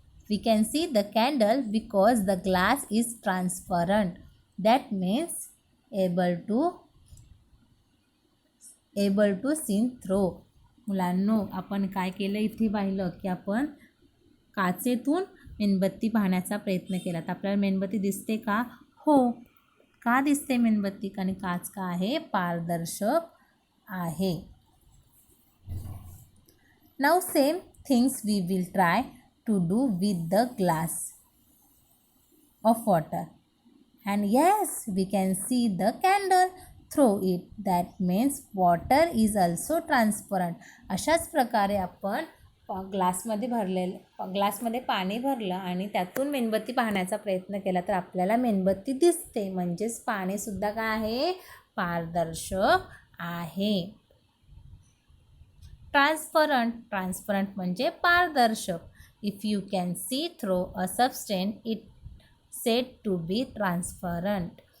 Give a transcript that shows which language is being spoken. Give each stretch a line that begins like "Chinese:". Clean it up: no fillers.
English: We can see the candle because the glass is transparent. That means able to see through.
Marathi: मुलांनो, आपण काय केलं? इथे पाहिलं की आपण काचेतून मेणबत्ती पाहण्याचा प्रयत्न केला. तर आपल्याला मेणबत्ती दिसते का? हो. का दिसते मेणबत्ती? कारण काच का आहे? पारदर्शक आहे.
English: Now same things we will try to do with the glass of water. And yes, we can see the candle through it. That means water is also transparent.
Marathi: अशाच प्रकारे आपण ग्लासमध्ये पाणी भरलं आणि त्यातून मेणबत्ती पाहण्याचा प्रयत्न केला तर आपल्याला मेणबत्ती दिसते. म्हणजेच पाणीसुद्धा काय आहे? पारदर्शक आहे. ट्रान्सपरंट म्हणजे पारदर्शक.
English: If you can see through a substance it said to be transparent.